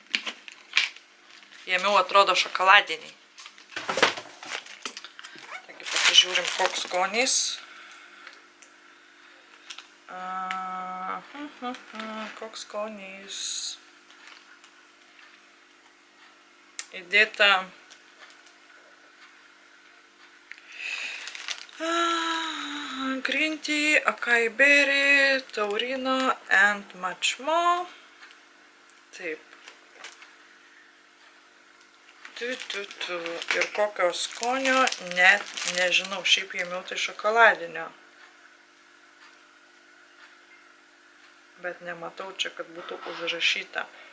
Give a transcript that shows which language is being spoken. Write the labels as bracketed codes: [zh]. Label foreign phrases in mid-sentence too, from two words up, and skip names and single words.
[lt] Jame atrodo šokoladiniai. Taigi pasižiūrim, koks skonis. Koks skonis. Įdėta [en] green tea, acai berry, [lt] taurino [en] and much more. [lt] Taip. Ir kokio skonio, net nežinau, šiaip ėmiau tai šokoladinio. Bet nematau čia, kad būtų užrašyta.